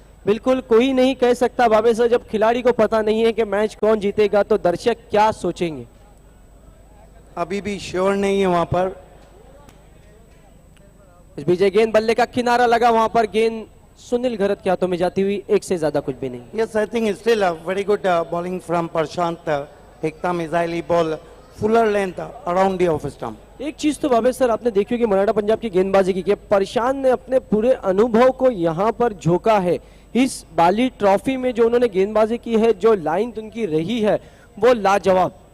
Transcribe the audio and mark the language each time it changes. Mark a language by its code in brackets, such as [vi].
[hi] बिल्कुल कोई नहीं कह सकता बाबे सर, जब खिलाड़ी को पता नहीं है कि मैच कौन जीतेगा तो दर्शक क्या सोचेंगे. अभी भी श्योर नहीं है वहां पर. इस बीच गेंद बल्ले का किनारा लगा, वहां पर गेंद सुनील घरत के हाथों में जाती हुई, 1 से ज्यादा कुछ भी नहीं. [en] Yes, I think it's still a very good bowling from Prashant. एकता मिसाइली ball, fuller length around the off stump. [hi] एक चीज तो बाबे सर आपने देखी कि मराठा पंजाब की गेंदबाजी की प्रशांत ने अपने पूरे अनुभव को यहां पर झोंका है. इस बाली ट्रॉफी में जो उन्होंने गेंदबाजी की है, जो लाइन उनकी रही है वो लाजवाब.